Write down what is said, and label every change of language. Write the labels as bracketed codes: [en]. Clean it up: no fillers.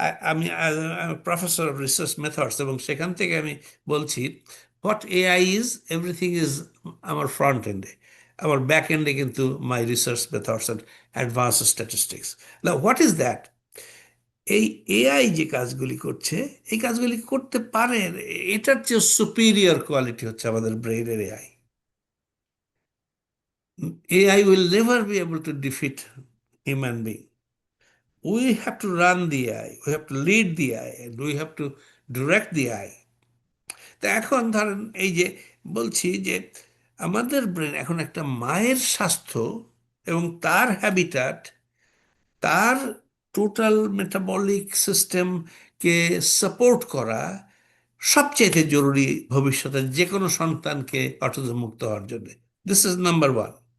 [bn] আমি professor of research methods, এবং সেখান থেকে আমি বলছি [en] what AI is, everything is [bn] আমার ফ্রন্ট এন্ডে, আমার ব্যাক এন্ডে কিন্তু [en] My research methods and advance statistics. [bn] না, [en] What is that? [bn] এই এআই যে কাজগুলি করছে, এই কাজগুলি করতে পারে, এটার চেয়ে সুপিরিয়র কোয়ালিটি হচ্ছে আমাদের ব্রেইনের AI. [en] AI will never be able to defeat human being. We have to run the AI, we have to lead the AI, and we have to direct the AI. [bn] তা এখন ধরেন এই যে বলছি যে আমাদের ব্রেন এখন একটা মায়ের স্বাস্থ্য এবং তার হ্যাবিটাট, তার টোটাল মেটাবলিক সিস্টেমকে সাপোর্ট করা সবচেয়ে জরুরি ভবিষ্যতে যে কোনো সন্তানকে অটিজম মুক্ত হওয়ার জন্য। [en] This is number 1।